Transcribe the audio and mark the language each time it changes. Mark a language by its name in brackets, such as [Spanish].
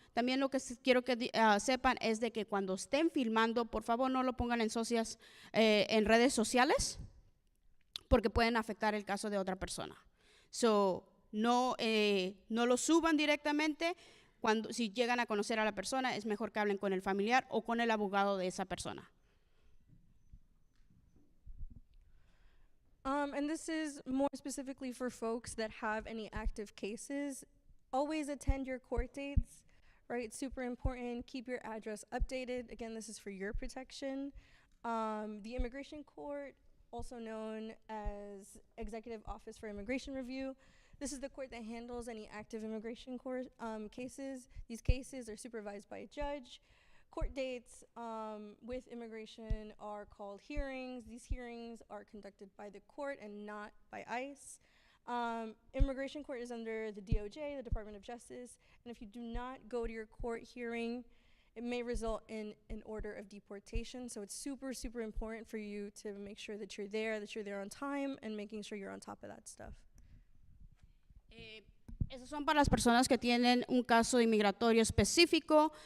[Spanish] También lo que quiero que sepan es de que cuando estén filmando, por favor no lo pongan en redes sociales, porque pueden afectar el caso de otra persona. No lo suban directamente. Si llegan a conocer a la persona, es mejor que hablen con el familiar o con el abogado de esa persona. [English] And this is more specifically for folks that have any active cases. Always attend your court dates, right? It's super important. Keep your address updated. Again, this is for your protection. The Immigration Court, also known as Executive Office for Immigration Review. This is the court that handles any active immigration cases. These cases are supervised by a judge. Court dates with immigration are called hearings. These hearings are conducted by the court and not by ICE. Immigration court is under the DOJ, the Department of Justice, and if you do not go to your court hearing, it may result in an order of deportation. So it's super, super important for you to make sure that you're there on time, and making sure you're on top of that stuff. [Spanish] Esos son para las personas que tienen un caso inmigratorio específico.